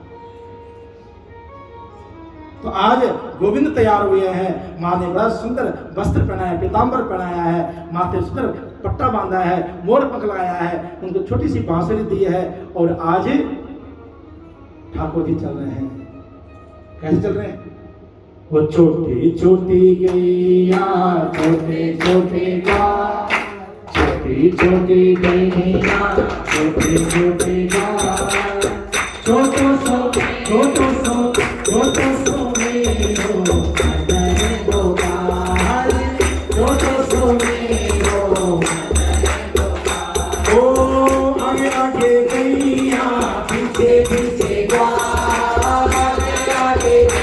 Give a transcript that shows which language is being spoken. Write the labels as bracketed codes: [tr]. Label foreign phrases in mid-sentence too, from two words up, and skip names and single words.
[hi] तो आज गोविंद तैयार हुए हैं, माँ ने बड़ा सुंदर वस्त्र पहनाया, पीताम्बर पहनाया है, माथे सुंदर पट्टा बांधा है, मोर पंख लगाया है, उनको छोटी सी बांसुरी दी है, और आज ठाकुर जी चल रहे हैं। कैसे चल रहे हैं? वो छोटी छोटी गैया, छोटे छोटे गा, छोटी छोटी गैया, छोटे छोटे गा, [bra] छोटो सो छोटो सो छोटो सो मेरो मदन गोपाल, छोटो सो मेरो ओ आगे आगे गैया, पीछे पीछे गा, आगे आगे